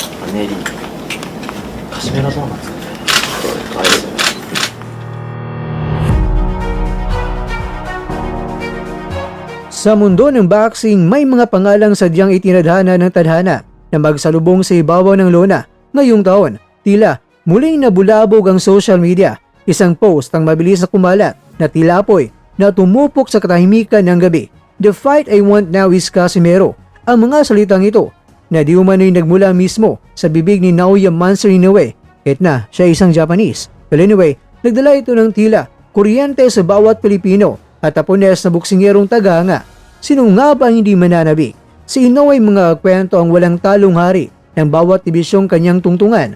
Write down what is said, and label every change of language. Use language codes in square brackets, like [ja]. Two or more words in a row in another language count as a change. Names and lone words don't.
[ja] ネリー、カシメロドーナツ。可愛いですよね。 [tl] Sa mundo ng boxing, may mga pangalang sadyang itinadhana ng tadhana na magsalubong sa ibabaw ng lona. Ngayong taon, tila muling nabulabog ang [en] social media. [tl] Isang post ang mabilis na kumalat na tilapoy na tumupok sa katahimikan ng gabi. [en] The fight I want now is Casimero. [tl] Ang mga salitang ito na di umano'y nagmula mismo sa bibig ni Naoya Mansour Inoue kahit na siya isang Japanese. [en] Well anyway, [tl] nagdala ito ng tila kuryente sa bawat Pilipino at Hapones na buksingerong tagahanga. Sino nga ba hindi mananabik? Si Inoue mga kwento ang walang talong hari ng bawat dibisyong kanyang tungtungan.